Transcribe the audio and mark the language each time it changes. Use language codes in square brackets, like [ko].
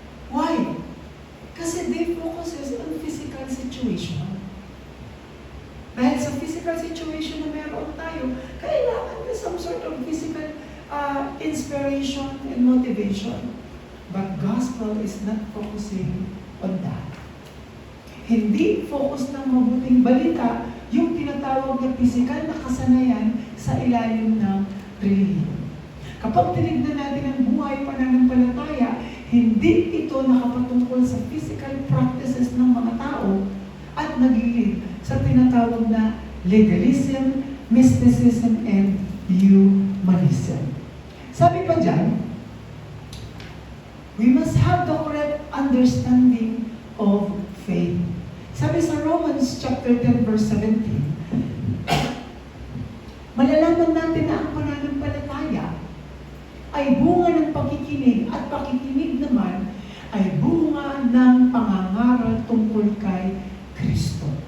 [en] Why? [tl] Kasi [en] they focuses on physical situation. [tl] Dahil sa physical situation na meron tayo, kailangan na [en] some sort of physical inspiration and motivation. But gospel is not focusing on that. [tl] Hindi focus ng mabuting balita yung tinatawag na physical na kasanayan sa ilalim ng relihiyon. Kapag tinignan natin ang buhay pananampalataya, hindi ito nakapatungkol sa physical practices ng mga tao at nagilid sa tinatawag na legalism, mysticism, and humanism. Sabi pa dyan, [en] we must have the correct understanding of faith. [tl] Sabi sa Romans chapter 10 verse 17, malalaman natin na ang pananampalataya ay bunga ng pakikinig at pakikinig naman ay bunga ng pangangaral tungkol kay Kristo.